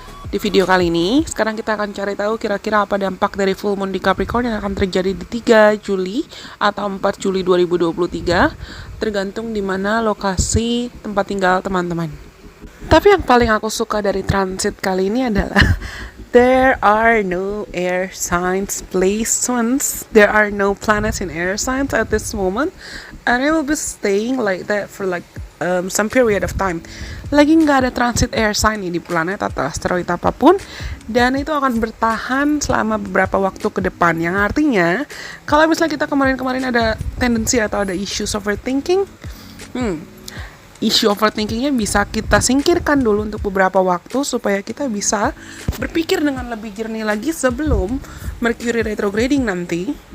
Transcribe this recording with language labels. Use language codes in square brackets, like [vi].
[id] Di video kali ini, sekarang kita akan cari tahu kira-kira apa dampak dari full moon di Capricorn yang akan terjadi di 3 Juli atau 4 Juli 2023, tergantung di mana lokasi tempat tinggal teman-teman. Tapi yang paling aku suka dari transit kali ini adalah [en] there are no air signs placements. There are no planets in air signs at this moment, and it will be staying like that for some period of time. [id] Lagi nggak ada transit air sign di planet atau asteroid apapun, dan itu akan bertahan selama beberapa waktu ke depan. Yang artinya, kalau misalnya kita kemarin-kemarin ada tendensi atau ada issues overthinking, issue overthinkingnya bisa kita singkirkan dulu untuk beberapa waktu supaya kita bisa berpikir dengan lebih jernih lagi sebelum Mercury retrograding nanti.